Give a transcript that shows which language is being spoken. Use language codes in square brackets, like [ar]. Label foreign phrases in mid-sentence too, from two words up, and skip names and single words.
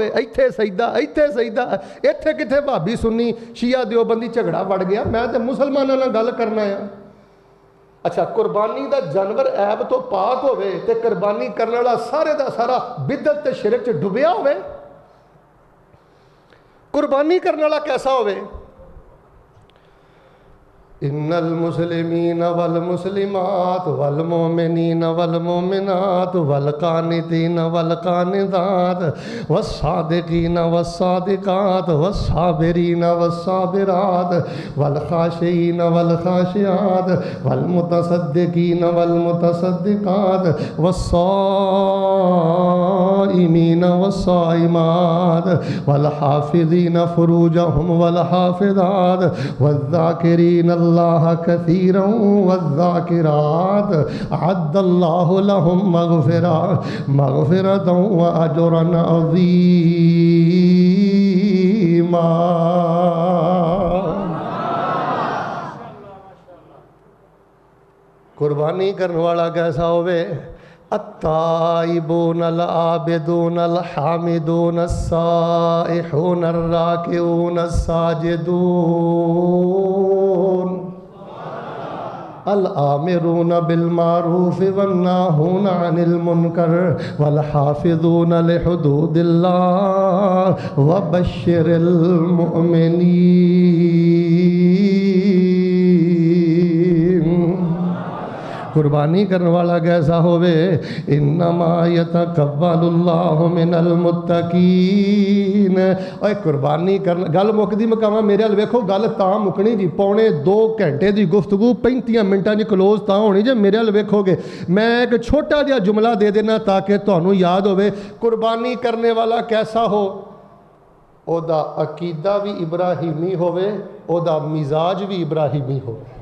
[pa] ایتھے سجدہ، ایتھے سجدہ، ایتھے کتھے بھابی سنی شیعہ دیوبندی جھگڑا وڑ گیا. میں تاں مسلماناں نال گل کرنا ہے۔ اچھا، قربانی کا جانور عیب توں پاک ہووے تے قربانی کرنے والا سارے کا سارا بدعت تے شرک چ ڈبیا ہووے. قربانی کرنے والا کیسا ہووے? [ar] إن المسلمين والمسلمات والمؤمنين والمؤمنات والقانتين والقانتات والصادقين والصادقات والصابرين والصابرات والخاشعين والخاشعات والمتصدقين والمتصدقات والصائمين والصائمات والحافظين فروجهم والحافظات والذاكرين الله كثيرا والذاكرات أعد الله لهم مغفرة وأجرا عظيما. [pa] قربانی کرنے والا کیسا ہووے? [ar] التائبون العابدون الحامدون السائحون الراكعون الساجدون الآمرون بالمعروف والناهون عن المنكر والحافظون لحدود الله وبشر المؤمنين. [pa] قربانی کرنے والا کیسا ہووے? [ar] إنما يتقبل الله من المتقين. [pa] اوئے قربانی کرنا گل مکدی مکاواں میرے ول ویکھو، گل تاں مکنی جی، پونے 2 گھنٹے کی گفتگو 35 منٹاں کی کلوز تاں ہونی جے میرے ول ویکھو گے. میں اک چھوٹا جیہا جملہ دے دینا تاکہ تہانوں یاد ہووے. قربانی کرنے والا کیسا ہو؟ اوہدا عقیدہ وی ابراہیمی ہووے، اوہدا مزاج وی ابراہیمی ہووے.